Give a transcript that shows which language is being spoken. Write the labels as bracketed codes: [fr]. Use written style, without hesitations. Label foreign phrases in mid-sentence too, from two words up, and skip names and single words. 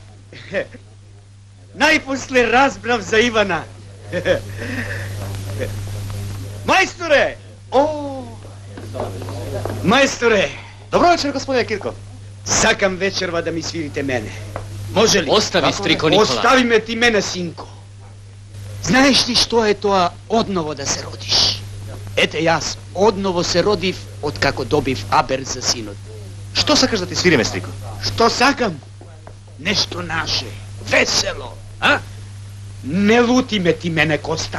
[mk] Најпосле разбрав за Ивана. Мајсторе! О! Majstore! Добро вечер, господине Кирков. Сакам вечерва да ми свирите мене. Може ли? Остави, стрико Никола. Остави ме ти мене, синко. Знаеш ли што е тоа одново да се родиш? Ете јас одново се родив од како добив Абер за синот. Што сакаш да ти свириме, стрико? Што сакам? Нешто наше, весело, а? Не лути ме ти мене, Коста.